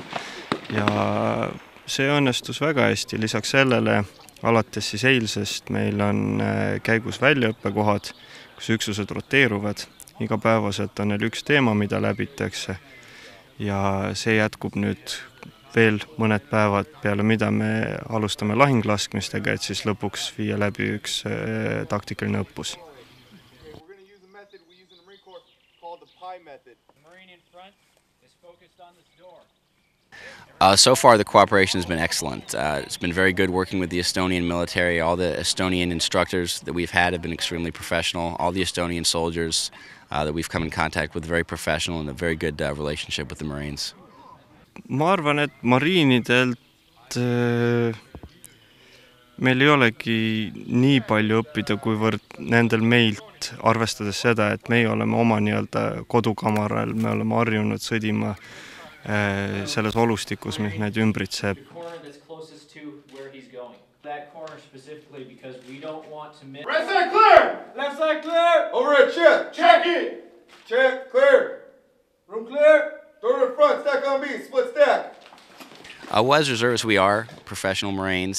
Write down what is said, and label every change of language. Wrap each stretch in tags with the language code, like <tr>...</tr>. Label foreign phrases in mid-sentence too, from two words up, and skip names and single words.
<et>Ja see õnnestus väga hästi, lisaks sellele alates siis eilsest meil on käigus väljaõppekohad, kus üksused roteeruvad. Igapäevaselt on neil üks teema, mida läbitakse ja see jätkub nüüd veel mõned päevad peale, mida me alustame lahinglaskmistega, et siis lõpuks viia läbi üks taktikaline õppus.</et> <en>So far, the cooperation has been excellent. It's been very good working with the Estonian military. All the Estonian instructors that we've had have been extremely professional. All the Estonian soldiers that we've come in contact with, very professional and a very good relationship with the Marines.</en> <et>Ma arvan, et mariinidelt meil ei olegi nii palju õppida, kuivõrd nendel meilt, arvestades seda, et meie oleme oma nii-öelda kodukamaral, me oleme harjunud sõdima selles olustikus, mis meid ümbritseb.</et> <en>Right side clear! Left side clear! Over at check! Check it! Check, clear! Room clear! Door to the front, stack on B, split stack! Well, as reservists, we are professional Marines.</en>